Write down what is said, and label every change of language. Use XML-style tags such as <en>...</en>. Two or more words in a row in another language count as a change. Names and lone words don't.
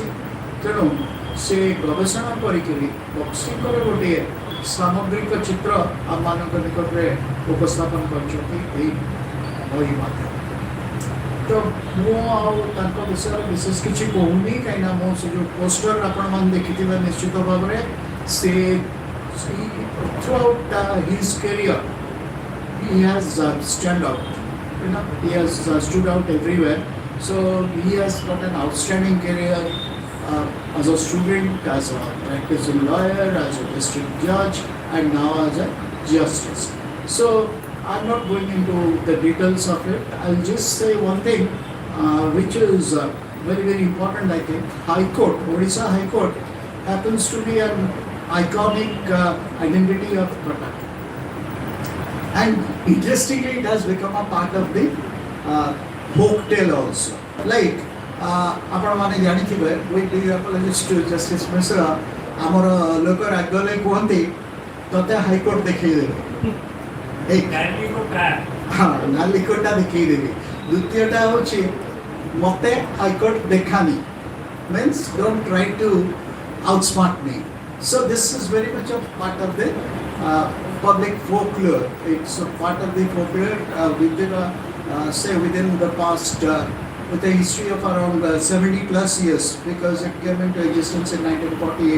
<or>ତେଣୁ ସେ ଗବେଷଣା କରିକିରି ବକ୍ସିଙ୍କର ଗୋଟିଏ ସାମଗ୍ରିକ ଚିତ୍ର ଆମମାନଙ୍କ ନିକଟରେ ଉପସ୍ଥାପନ କରିଛନ୍ତି ଏହି ବହି ମାଧ୍ୟମରେ। ତ ମୁଁ ଆଉ ତାଙ୍କ ବିଷୟରେ ବିଶେଷ କିଛି କହୁନି, କାହିଁକିନା ମୁଁ ସେ ଯେଉଁ ପୋଷ୍ଟର ଆପଣମାନେ ଦେଖିଥିବେ ନିଶ୍ଚିତ ଭାବରେ, ସେ</or> <en>throughout his career he has stand out, he has stood out everywhere. So he has got an outstanding career as a student, as a practicing lawyer, as a district judge, and now as a justice. So I'm not going into the details of it. I'll just say one thing, which is very, very important, I think. High Court, Odisha High Court happens to be an iconic identity of Cuttack. And interestingly, it has become a part of the folk tale also. Like,</en> <or>ଆପଣମାନେ ଜାଣିଥିବେ,</or> <en>with the apologies to Justice Mishra,</en> <or>ଆମର ଲୋକ ରାଗଲେ କୁହନ୍ତି ତତେ ହାଇକୋର୍ଟ ଦେଖେଇଦେବେ। ହଁ, ନାଲି କୋର୍ଟଟା ଦେଖେଇଦେବି। ଦ୍ୱିତୀୟଟା ହେଉଛି ମୋତେ ହାଇକୋର୍ଟ ଦେଖାନି,</or> <en>means don't try to outsmart me. So this is very much a part of the public folklore. It's a part of the folklore within the past, with a history of around 70 plus years, because it came into existence in 1948.</en>